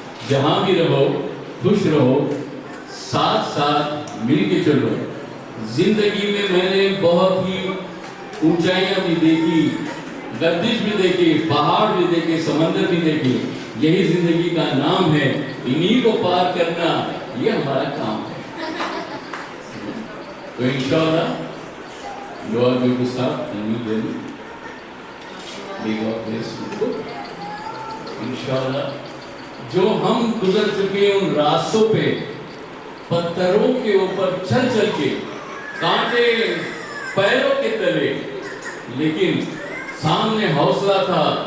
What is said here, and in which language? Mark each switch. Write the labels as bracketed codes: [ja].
[hi] जहां भी रहो खुश रहो, साथ साथ मिल के चलो। जिंदगी में मैंने बहुत ही ऊंचाइयां भी देखी, गर्दिश भी देखी, पहाड़ भी देखे, समंदर भी देखे। यही जिंदगी का नाम है, इन्हीं को पार करना ये हमारा काम है। [en] तो इंशाअल्लाह you are going to start a new journey. May God bless you. [hi] इंशाअल्लाह जो हम गुजर चुके उन रास्तों पे पत्थरों के ऊपर चल चल के, कांटे पैरों के तले, लेकिन सामने हौसला था।